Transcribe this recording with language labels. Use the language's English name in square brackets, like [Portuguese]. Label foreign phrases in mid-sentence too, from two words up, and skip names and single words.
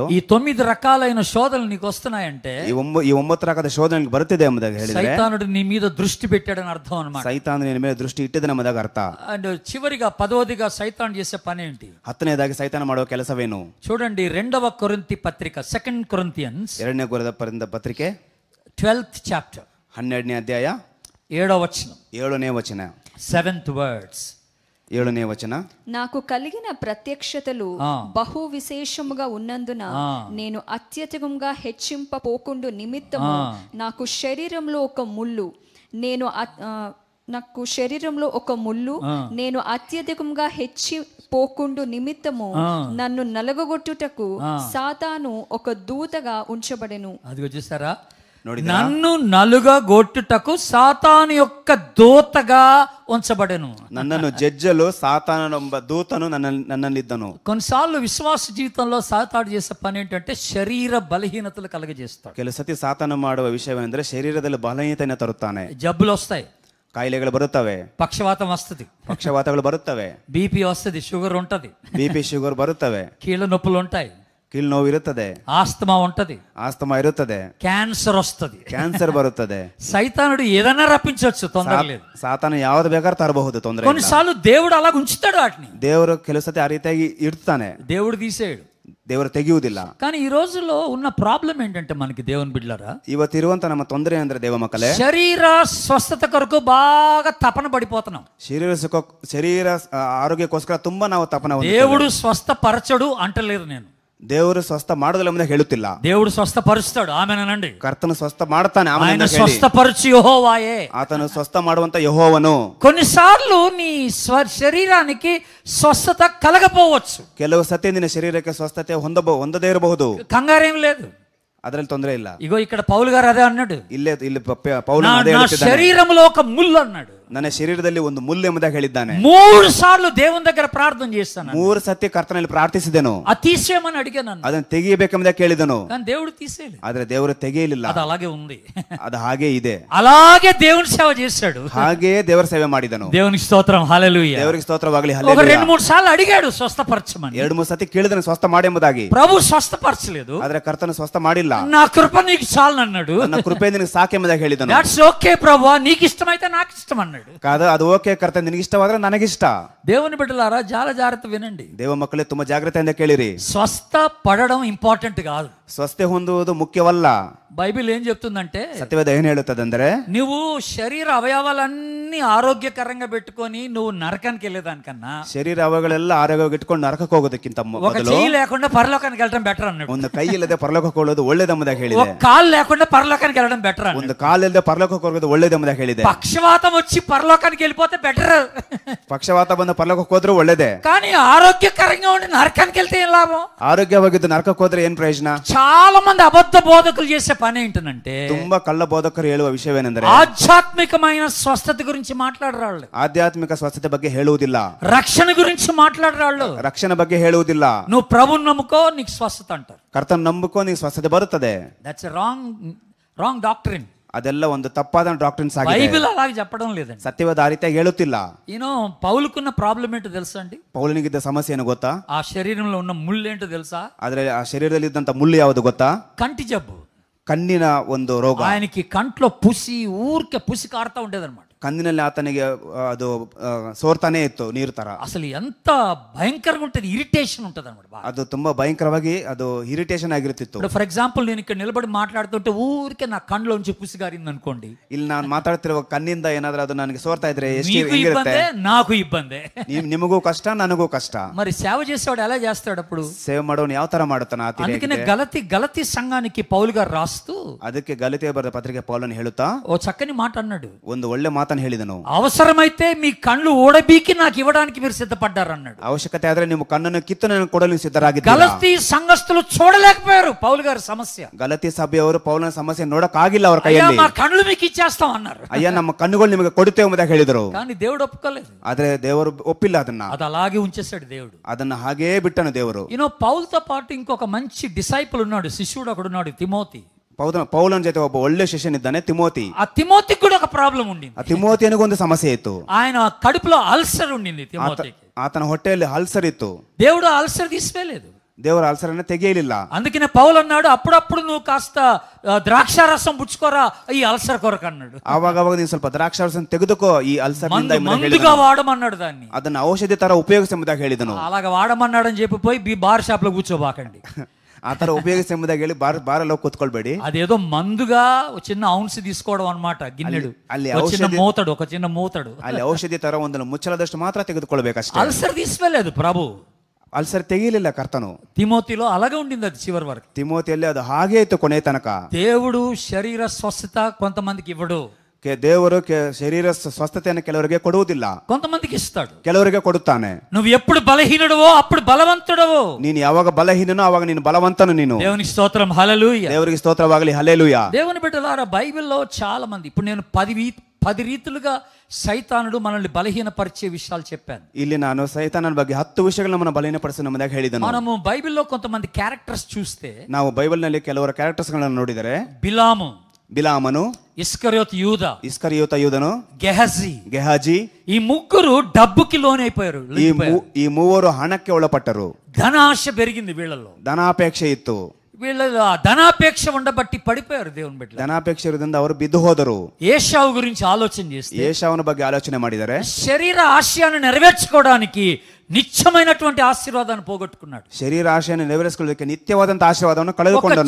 [Telugu] ఈ 9 రకాలైన శోధనలు నీకు వస్తున్నాయంటే [Kannada] ಈ 9 ರಕದ ಶೋಧನೆಗೆ ಬರುತ್ತಿದೆ ಎಂಬುದಾಗಿ ಹೇಳಿದ್ರೆ, [Telugu] సైతానుడు నీ మీద దృష్టి పెట్టాడని అర్థం అన్నమాట. [Kannada] ಸೈತಾನ ನಿನ್ನ ಮೇಲೆ ದೃಷ್ಟಿ ಇಟ್ಟಿದೆ ಎಂಬುದಾಗಿ ಅರ್ಥ. [Telugu] అండ్ చివరిగా 10వదిగా సైతాన్ చేసే పని ఏంటి? [Kannada] 10ನೇದಾಗಿ ಸೈತಾನ ಮಾಡುವ ಕೆಲಸವೇನು? [Telugu] చూడండి, 2వ కొరింథీ పత్రిక, 2 Corinthians [Kannada] 2ನೇ ಕೊರಿಂಥ ಪತ್ರಿಕೆ [English] 12th chapter [Kannada] 12ನೇ ಅಧ್ಯಾಯ [Telugu] 7వ వచనం, [Kannada] 7ನೇ ವಚನ, [English] 7th words. [Kannada] 7ನೇ ವಚನ. [Telugu] నాకు కలిగిన ప్రత్యక్షతలు బహు విశేషముగా ఉన్నందున నేను అత్యధికంగా హెచ్చింపపోకుండు నిమిత్తము నాకు శరీరంలో ఒక ముళ్ళు, నేను అత్యధికంగా హెచ్చిపోకుండు నిమిత్తము నన్ను నలగగొట్టుటకు సాతాను ఒక దూతగా ఉంచబడెను. అదిగో చూసారా, నన్ను నలుగగొట్టుటకు సాతాను యొక్క దూతగా ఉంచబడెను. నన్నను జడ్జలు సాతాననొಬ್ಬ దూతను నన్నಲ್ಲಿದ್ದನು. కొన్నిసార్లు విశ్వాస జీవితంలో సాతాను చేసే పని ఏంటంటే శరీర బలహీనతలు కలగజేస్తాడు. [Kannada] ಕೆಲವು ಸತಿ ಸಾತಾನ ಮಾಡುವ ವಿಷಯವೇನೆಂದರೆ ಶರೀರದಲ್ಲಿ ಬಲಹೀನತೆಯನ್ನು ತರುತ್ತಾನೆ. [Telugu] జబ్బులు వస్తాయి, [Kannada] ಕಾಯಿಲೆಗಳು ಬರುತ್ತವೆ, [Telugu] పక్షవాతం వస్తుంది, [Kannada] ಪಕ್ಷವಾತಗಳು ಬರುತ್ತವೆ, [Telugu] బీపీ వస్తుంది, షుగర్ ఉంటది, [Kannada] ಬಿಪಿ ಶುಗರ್ ಬರುತ್ತವೆ, [Telugu] కీళ్ళ నొప్పులు ఉంటాయి, [Kannada] ಕೀಲು ನೋವು ಇರುತ್ತದೆ, [Telugu] ఆస్తమా ఉంటది, [Kannada] ಆಸ್ತಮಾ ಇರುತ್ತದೆ, [Telugu] క్యాన్సర్ వస్తుంది, [Kannada] ಕ್ಯಾನ್ಸರ್ ಬರುತ್ತದೆ. [Telugu] సైతానుడు ఏదైనా రప్పించవచ్చు, తొందర లేదు. [Kannada] ಸಾತಾನ ಯಾವ್ದು ಬೇಕಾದ್ರೂ ತರಬಹುದು, ತೊಂದರೆ ಇಲ್ಲ. [Telugu] కొన్నిసార్లు దేవుడు అలా ఉంచుతాడు వాటిని, [Kannada] ದೇವರು ಕೆಲವು ಸತಿ ಆ ರೀತಿಯಾಗಿ ಇಡ್ತಾನೆ, [Telugu] దేవుడు తీసేయడు. [Kannada] ದೇವರು ತೆಗೆಯುವುದಿಲ್ಲ. [Telugu] కానీ ఈ రోజుల్లో ఉన్న ప్రాబ్లం ఏంటంటే మనకి దేవుని బిడ్డలారా, [Kannada] ಇವತ್ತಿರುವಂತ ನಮ್ಮ ತೊಂದರೆ ಅಂದ್ರೆ ದೇವ ಮಕ್ಕಳೇ, [Telugu] శరీర స్వస్థత కొరకు బాగా తపన పడిపోతున్నాం. [Kannada] ಶರೀರ ಆರೋಗ್ಯಕ್ಕೋಸ್ಕರ ತುಂಬಾ ನಾವು ತಪನ [Telugu] దేవుడు స్వస్థపరచడు అంటలేదు నేను, [Kannada] ದೇವರು ಸ್ವಸ್ಥ ಮಾಡೋದಿಲ್ಲ ಎಂಬುದಾಗಿ ಹೇಳುತ್ತಿಲ್ಲ. [Telugu] దేవుడు స్వస్థపరుస్తాడు, ఆమేనండి. [Kannada] ಕರ್ತನು ಸ್ವಸ್ಥ ಮಾಡುತ್ತಾನೆ, ಆಮೆನ್ [Telugu] ఆయన [Kannada] ಎಂದು ಹೇಳಿ. [Telugu] స్వస్థపరచు యెహోవాయే. [Kannada] ಆತನು ಸ್ವಸ್ಥ ಮಾಡುವಂತ ಯೆಹೋವನು. [Telugu] కొన్నిసార్లు నీ శరీరానికి స్వస్థత కలగపోవచ్చు. [Kannada] ಕೆಲವು ಸತಿ ನಿನ್ನ ಶರೀರಕ್ಕೆ ಸ್ವಸ್ಥತೆ ಹೊಂದದೇ ಇರಬಹುದು. [Telugu] కంగారేం లేదు, [Kannada] ಅದರಲ್ಲಿ ತೊಂದರೆ ಇಲ್ಲ. [Telugu] ఇగో ఇక్కడ పౌలు గారు అదే అన్నాడు, [Kannada] ಇಲ್ಲಿ ಪೌಲನು ಅದೇ [Telugu] నా [Kannada] ಹೇಳುತ್ತಿದ್ದಾನೆ, [Telugu] శరీరంలో ఒక ముళ్ళు అన్నాడు. [Kannada] ನನ್ನ ಶರೀರದಲ್ಲಿ ಒಂದು ಮುಳ್ಳು ಎಂಬುದಾಗಿ ಹೇಳಿದ್ದಾನೆ. [Telugu] 3 సార్లు దేవుని దగ్గర ప్రార్థన చేస్తాను, [Kannada] 3 ಸತಿ ಕರ್ತನಲ್ಲಿ ಪ್ರಾರ್ಥಿಸಿದೆನು, [Telugu] అది తీసేయమని అడిగాను, [Kannada] ಅದನ್ನು ತೆಗೆಯಬೇಕೆಂಬುದಾಗಿ ಕೇಳಿದನು. [Telugu] కానీ దేవుడు తీసేయలేదు, [Kannada] ಆದ್ರೆ ದೇವರು ತೆಗೆಯಲಿಲ್ಲ, [Telugu] అది అలాగే ఉంది. [Kannada] ಅದು ಹಾಗೆ ಇದೆ. [Telugu] అలాగే దేవుని సేవ చేశాడు, [Kannada] ಹಾಗೆ ದೇವರ ಸೇವೆ ಮಾಡಿದನು. [Telugu] దేవునికి స్తోత్రం, హల్లెలూయా. [Kannada] ದೇವರಿಗೆ ಸ್ತೋತ್ರವಾಗಲಿ, [Telugu] ఒక [Kannada] ಹಲ್ಲೆಲೂಯಾ. [Telugu] 2-3 సార్లు అడిగాడు స్వస్థపరచమని, [Kannada] 2-3 ಸತಿ ಕೇಳಿದನು ಸ್ವಸ್ಥ ಮಾಡಿ ಎಂಬುದಾಗಿ. [Telugu] ప్రభు స్వస్థపరచలేదు, [Kannada] ಆದ್ರೆ ಕರ್ತನು ಸ್ವಸ್ಥ ಮಾಡಿಲ್ಲ. [Telugu] నా కృప నీకు చాలు అన్నాడు, [Kannada] ನನ್ನ ಕೃಪೆ ನಿನಗೆ ಸಾಕೆಂಬುದಾಗಿ ಹೇಳಿದನು. [English] That's okay [Telugu] ప్రభు, నీకు ఇష్టమైతే నాకు ఇష్టం అన్నాడు. [Kannada] ಕಾದ ಅದು ಓಕೆ ಕರ್ತನೆ, ನಿನಗೆ ಇಷ್ಟವಾದ್ರೆ ನನಗಿಷ್ಟ. [Telugu] దేవుని బిడ్డలారా చాలా జాగ్రత్త వినండి, [Kannada] ದೇವ ಮಕ್ಕಳೇ ತುಂಬಾ ಜಾಗ್ರತೆಯಿಂದ ಕೇಳಿರಿ. [Telugu] స్వస్థ పడడం ఇంపార్టెంట్ కాదు, [Kannada] ಸ್ವಸ್ಥೆ ಹೊಂದುವುದು ಮುಖ್ಯವಲ್ಲ. [Telugu] బైబిల్ ఏం చెప్తుందంటే, [Kannada] ಸತ್ಯವೇದ ಏನ್ ಹೇಳುತ್ತದಂದ್ರೆ, [Telugu] నువ్వు శరీర అవయవాలన్నీ ఆరోగ్యకరంగా పెట్టుకొని నువ్వు నరకానికి వెళ్ళేదానికన్నా [Kannada] ಶರೀರ ಅವಗಳೆಲ್ಲ ಆರೋಗ್ಯವಾಗಿ ಇಟ್ಕೊಂಡು ನರಕಕ್ಕೆ ಹೋಗೋದಕ್ಕಿಂತ [Telugu] ఒక [Kannada] ಮೊದಲು [Telugu] చెయ్యి లేకుండా పరలోకానికి వెళ్ళడం బెటర్ అన్నాడు. [Kannada] ಒಂದು ಕೈ ಇಲ್ಲದೆ ಪರಲೋಕಕ್ಕೆ ಹೋಗೋದು ಒಳ್ಳೇದೆಂಬುದಾಗಿ ಹೇಳಿದೆ. [Telugu] ఒక కాలు లేకుండా పరలోకానికి వెళ్ళడం బెటర్ అన్నాడు. [Kannada] ಒಂದು ಕಾಲಿಲ್ಲದೆ ಪರಲೋಕಕ್ಕೆ ಹೋಗೋದು ಒಳ್ಳೇದೆಂಬುದಾಗಿ ಹೇಳಿದೆ. [Telugu] పక్షవాతం వచ్చి పరలోకానికి వెళ్ళిపోతే బెటర్, [Kannada] ಪಕ್ಷವಾತ ಬಂದು ಪರಲೋಕಕ್ಕೆ ಹೋದ್ರೂ ಒಳ್ಳೇದೇ. [Telugu] కానీ ఆరోగ్యకరంగా ఉండి నరకానికి వెళ్తే ఏం లాభం? [Kannada] ಆರೋಗ್ಯವಾಗಿದ್ದು ನರಕಕ್ಕೆ ಹೋದ್ರೆ ಏನ್ ಪ್ರಯೋಜನ? [Telugu] చాలా మంది అబద్ధ బోధకులు చేసే పని ఏంటంటే, [Kannada] ತುಂಬಾ ಕಳ್ಳ ಬೋಧಕರು ಹೇಳುವ ವಿಷಯವೇನೆಂದರೆ, [Telugu] ఆధ్యాత్మికమైన స్వస్థత గురించి మాట్లాడరాళ్ళు, [Kannada] ಆಧ್ಯಾತ್ಮಿಕ ಸ್ವಸ್ಥತೆ ಬಗ್ಗೆ ಹೇಳುವುದಿಲ್ಲ, [Telugu] రక్షణ గురించి మాట్లాడరాళ్ళు, [Kannada] ರಕ್ಷಣೆ ಬಗ್ಗೆ ಹೇಳುವುದಿಲ್ಲ. [Telugu] నువ్వు ప్రభుని నమ్ముకో నీకు స్వస్థత అంటారు. [Kannada] ಕರ್ತನ ನಂಬಿಕೋ ನೀನು ಸ್ವಸ್ಥತೆ ಬರುತ್ತದೆ. [English] That's wrong doctrine. [Kannada] ಅದೆಲ್ಲ ಒಂದು ತಪ್ಪಾದ ಡಾಕ್ಟ್ರಿನ್ಸ್ ಆಗಿದೆ. [Telugu] బైబిల్ అలాగే చెప్పడం లేదండి. [Kannada] ಸತ್ಯವಾದ ಆ ರೀತಿಯಾಗಿ ಹೇಳುತ್ತಿಲ್ಲ. [Telugu] పౌలుకున్న ప్రాబ్లం ఏంటో తెలుసా అండి? [Kannada] ಪೌಲನಿಗಿದ್ದ ಸಮಸ್ಯೆ ಏನು ಗೊತ್ತಾ? [Telugu] ఆ శరీరంలో ఉన్న ముళ్ళు ఏంటో తెలుసా? [Kannada] ಆದ್ರೆ ಆ ಶರೀರದಲ್ಲಿ ಇದ್ದಂತ ಮುಳ್ಳು ಯಾವುದು ಗೊತ್ತಾ? [Telugu] కంటి జబ్బు, [Kannada] ಕಣ್ಣಿನ ಒಂದು ರೋಗ. [Telugu] ఆయనకి కంట్లో ఊరికే పుసి కారుతా ఉండేదన్నమాట. [Kannada] ಕಣ್ಣಿನಲ್ಲಿ ಆತನಿಗೆ ಅದು ಸೋರ್ತಾನೆ ಇತ್ತು, ನೀರು ತರ. [Telugu] అసలు ఎంత భయంకరంగా ఉంటుంది, ఇరిటేషన్ ఉంటుంది అనమాట. [Kannada] ಅದು ತುಂಬಾ ಭయంಕರವಾಗಿ ಅದು ಇರಿಟೇಷನ್ ಆಗಿರ್ತಿತ್ತು. [English] for example [Telugu] నేను ఇక్కడ నిలబడి మాట్లాడుతుంటే ఊరికే నా కళ్ళలోంచి పుసి గారింది అనుకోండి, [Kannada] ಇಲ್ಲಿ ನಾನು ಮಾತಾಡ್ತಿರುವ ಕಣ್ಣಿಂದ ಏನಾದ್ರೂ ಅದು ನನಗೆ ಸೋರ್ತಾ ಇದ್ರೆ ಎಷ್ಟು [Telugu] మీకు ఇబ్బందే నాకు ఇబ్బందే, [Kannada] ನಿಮಗೂ ಕಷ್ಟ ನನಗೂ ಕಷ್ಟ. [Telugu] మరి సేవ చేసేవాడు ఎలా చేస్తాడు అప్పుడు? [Kannada] ಸೇವೆ ಮಾಡೋನು ಯಾವ ತರ ಮಾಡುತ್ತಾನ? [Telugu] అందుకనే గలతీ సంఘానికి పౌలు గారు రాస్తూ [Kannada] ಅದಕ್ಕೆ ಗಲಾತ್ಯ ಬರೆದ ಪತ್ರಿಕೆ ಪೌಲನು ಹೇಳುತ್ತಾ [Telugu] ఓ చక్కని మాట అన్నాడు, [Kannada] ಒಂದು ಒಳ್ಳೆ ಮಾತನ್ನು ಹೇಳಿದನು. [Telugu] అవసరమైతే మీ కళ్ళు ఊడబీకి నాకు ఇవ్వడానికి మీరు సిద్ధపడ్డారు అన్నాడు. [Kannada] ಅವಶ್ಯಕತೆ ಆದ್ರೆ ನಿಮ್ಮ ಕಣ್ಣನ್ನು ಕಿತ್ತು ನನಗೆ ಕೊಡಲು ಸಿದ್ಧರಾಗಿದ್ದೀರಾ. [Telugu] గలతీ సంఘస్థులు చూడలేకపోయారు పౌలు గారి సమస్య. [Kannada] ಗಲಾತ್ಯ ಸಭೆಯವರು ಪೌಲನ ಸಮಸ್ಯೆ ನೋಡಕ್ಕಾಗಿಲ್ಲ ಅವರ ಕೈಯಲ್ಲಿ. [Telugu] మా కళ్ళు మీకు ఇచ్చేస్తాం అన్నారు. [Kannada] ಅಯ್ಯ ನಮ್ಮ ಕಣ್ಣುಗಳು ನಿಮಗೆ ಕೊಡುತ್ತೇವೆ ಎಂಬುದಾಗಿ ಹೇಳಿದರು. [Telugu] కానీ దేవుడు ఒప్పుకోలేదు. [Kannada] ಆದ್ರೆ ದೇವರು ಒಪ್ಪಿಲ್ಲ ಅದನ್ನ. [Telugu] అది అలాగే ఉంచేశాడు దేవుడు. [Kannada] ಅದನ್ನ ಹಾಗೇ ಬಿಟ್ಟನು ದೇವರು. [Telugu] పౌలుతో పాటు ఇంకొక మంచి డిసైపుల్ ఉన్నాడు, శిష్యుడు ఒకడు ఉన్నాడు, తిమోతి. [Kannada] ಪೌಲನ ಜೊತೆ ಒಬ್ಬ ಒಳ್ಳೆ ಶಿಷ್ಯನಿದ್ದಾನೆ, ತಿಮೋತಿ. [Telugu] ఆ తిమోతికి కూడా ఒక ప్రాబ్లం ఉండింది. [Kannada] ಆ ತಿಮೋತಿಯನಿಗೂ ಒಂದು ಸಮಸ್ಯೆ ಇತ್ತು. [Telugu] ఆయన కడుపులో అల్సర్ ఉండింది తిమోతికి. [Kannada] ಆತನ ಹೊಟ್ಟೆಯಲ್ಲಿ ಅಲ್ಸರ್ ಇತ್ತು. [Telugu] దేవుడు అల్సర్ తీసివేయలేదు, [Kannada] ದೇವರ ಅಲ್ಸರನ್ನ ತೆಗೆಯಲಿಲ್ಲ. [Telugu] అందుకనే పౌలు అన్నాడు, అప్పుడప్పుడు నువ్వు కాస్త ద్రాక్షారసం పుచ్చుకోరా ఈ అల్సర్ కొరకు అన్నాడు. [Kannada] ಆವಾಗ ನೀನು ಸ್ವಲ್ಪ ದ್ರಾಕ್ಷಾರಸ ತೆಗೆದುಕೋ ಈ ಅಲ್ಸರ್ [Telugu] మందుగా వాడమన్నాడు దాన్ని. [Kannada] ಅದನ್ನ ಔಷಧಿ ತರ ಉಪಯೋಗಿಸಿ ಎಂಬುದಾಗಿ ಹೇಳಿದನು. [Telugu] అలాగా వాడమన్నాడని చెప్పి పోయి బార్ షాప్ లో కూర్చోబాకండి. [Kannada] ಆ ತರ ಉಪಯೋಗಿಸಿ ಎಂಬುದಾಗಿ ಹೇಳಿ ಬಾರಲ್ಲಿ ಹೋಗಿ ಕೂತ್ಕೊಳ್ಬೇಡಿ. [Telugu] అదేదో మందుగా చిన్న ఔన్స్ తీసుకోవడం అన్నమాట, గిన్నెడు ఒక చిన్న మూతడు [Kannada] ಅಲ್ಲಿ ಔಷಧಿ ತರ ಒಂದು ಮುಚ್ಚಳದಷ್ಟು ಮಾತ್ರ ತೆಗೆದುಕೊಳ್ಬೇಕಷ್ಟೇ. [Telugu] అల్సర్ తీసివేయలేదు ప్రభు. [Kannada] ಅಲ್ಸರ್ ತೆಗೆಯಲಿಲ್ಲ ಕರ್ತನು. [Telugu] తిమోతిలో అలాగే ఉండింది అది చివరి వరకు. [Kannada] ತಿಮೋತಿಯಲ್ಲಿ ಅದು ಹಾಗೆ ಇತ್ತು ಕೊನೆ ತನಕ. [Telugu] దేవుడు శరీర స్వస్థత కొంతమందికి ఇవ్వడు. [Kannada] ದೇವರು ಶರೀರ ಸ್ವಸ್ಥತೆಯನ್ನು ಕೆಲವರಿಗೆ ಕೊಡುವುದಿಲ್ಲ, [Telugu] కొంతమందికి ఇస్తాడు, [Kannada] ಕೆಲವರಿಗೆ ಕೊಡುತ್ತಾನೆ. [Telugu] నువ్వు ఎప్పుడు బలహీనుడవో అప్పుడు బలవంతుడవో. [Kannada] ನೀನು ಯಾವಾಗ ಬಲಹೀನನೋ ಅವಾಗ ನೀನು ಬಲವಂತನು. ನೀನು [Telugu] దేవునికి స్తోత్రం, హల్లెలూయా. [Kannada] ದೇವರಿಗೆ ಸ್ತೋತ್ರವಾಗಲಿ, [Telugu] హల్లెలూయా. దేవుని బిడ్డలారా, బైబిల్లో చాలా మంది, ఇప్పుడు నేను 10 రీతులుగా సైతానుడు మనల్ని బలహీనపరిచే విషయాలు చెప్పాను. [Kannada] ಇಲ್ಲಿ ನಾನು ಸೈತಾನನ ಬಗ್ಗೆ 10 ವಿಷಯಗಳನ್ನು ನಮ್ಮನ್ನು ಬಲಹೀನಪಡಿಸಿ ನಮ್ಮದಾಗ ಹೇಳಿದನು. [Telugu] మనము బైబిల్లో కొంతమంది క్యారెక్టర్స్ చూస్తే, [Kannada] ನಾವು ಬೈಬಲ್ ನಲ್ಲಿ ಕೆಲವರ ಕ್ಯಾರೆಕ್ಟರ್ಸ್ ಗಳನ್ನು ನೋಡಿದರೆ, ಬಿಲಾಮನು, ಇಸ್ಕರಿಯೋತ ಯೂದನು, ಗೆಹಾಜಿ, [Telugu] ఈ ముగ్గురు డబ్బుకి లోనైపోయారు. [Kannada] ಈ ಮೂವರು ಹಣಕ್ಕೆ ಒಳಪಟ್ಟರು. [Telugu] ధనాశ పెరిగింది వీళ్ళలో, [Kannada] ಧನಾಪೇಕ್ಷೆ ಇತ್ತು. [Telugu] వీళ్ళలో ఆ ధనాపేక్ష ఉండబట్టి పడిపోయారు దేవుని బిడ్డలు. [Kannada] ಧನಾಪೇಕ್ಷೆ ಇರುವುದರಿಂದ ಅವರು ಬಿದ್ದು ಹೋದರು. [Telugu] ఏశావు గురించి ఆలోచన చేస్తే, [Kannada] ఏశావుನ ಬಗ್ಗೆ ಆಲೋಚನೆ ಮಾಡಿದರೆ, [Telugu] శరీర ఆశయాన్ని నెరవేర్చుకోవడానికి నిత్యమైనటువంటి ఆశీర్వాదాన్ని పోగొట్టుకున్నాడు. శరీర ఆశయాన్ని నెరవేర్చుకోవడానికి నిత్యవాదంత [Kannada] ಆಶೀರ್ವಾದವನ್ನು ಕಳೆದುಕೊಂಡನು.